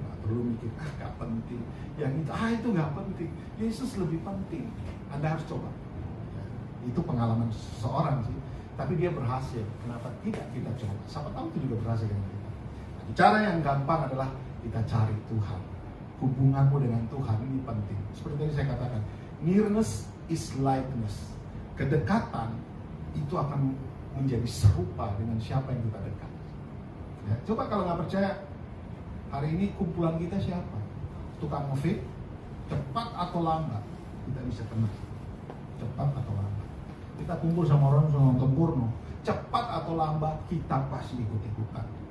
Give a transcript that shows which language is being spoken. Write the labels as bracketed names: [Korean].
[Indonesian] Nggak perlu mikir, gak penting. Yang itu gak penting. Yesus lebih penting. Anda harus coba. Itu pengalaman seseorang sih. Tapi dia berhasil. Kenapa tidak kita coba? Siapa tahu itu juga berhasil dengan kita. Nah, cara yang gampang adalah kita cari Tuhan. Hubunganmu dengan Tuhan ini penting. [English] Seperti tadi saya katakan, nearness is likeness. [Indonesian] Kedekatan itu akan menjadi serupa dengan siapa yang kita dekat. Ya, coba kalau nggak percaya, hari ini kumpulan kita siapa? Tukang ngefit, cepat atau lambat kita bisa kenal. Cepat atau lambat. Kita kumpul sama orang yang nonton porno, cepat atau lambat kita pasti ikut-ikutan.